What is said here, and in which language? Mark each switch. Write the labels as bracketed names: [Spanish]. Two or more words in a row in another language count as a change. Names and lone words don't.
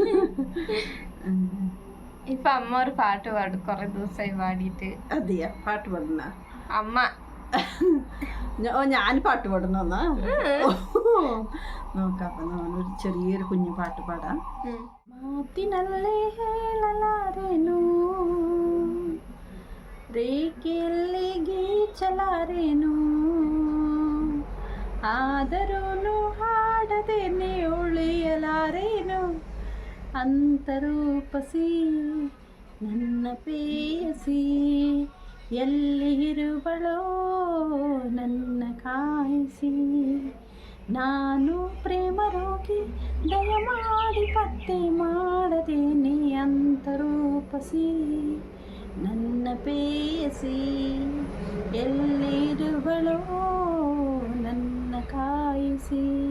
[Malayalam] ഇപ്പൊ അമ്മ ഒരു പാട്ട് പാടും, കൊറേ ദിവസമായി പാടിയിട്ട്. അതെയാ? പാട്ട് പാടുന്ന അമ്മ ഞാൻ പാട്ട് പാടുന്ന നോക്കാം. അപ്പൊ നമ്മളൊരു ചെറിയൊരു കുഞ്ഞു പാട്ട് പാടാം. [Kannada] മാത്തിനല്ലേ ಹೇಳಲಾರೆನು ರೇಖೆಯಲ್ಲಿ ಗೀಚಲಾರೆನು ಆದರೂ ಹಾಡದೇನೆ ಉಳಿಯಲಾರೇನು ಅಂತರೂಪಸಿ ನನ್ನ ಪೇಯಸಿ ಎಲ್ಲಿ ಇರುವಳೋ ನನ್ನ ಕಾಯಿಸಿ ನಾನು ಪ್ರೇಮ ರೋಗಿ ದಯಮಾಡಿ ಪತ್ತೆ ಮಾಡದೇನೆ ಅಂತರೂಪಸಿ ನನ್ನ ಪೇಯಸಿ ಎಲ್ಲಿರುವಳೋ ನನ್ನ ಕಾಯಿಸಿ.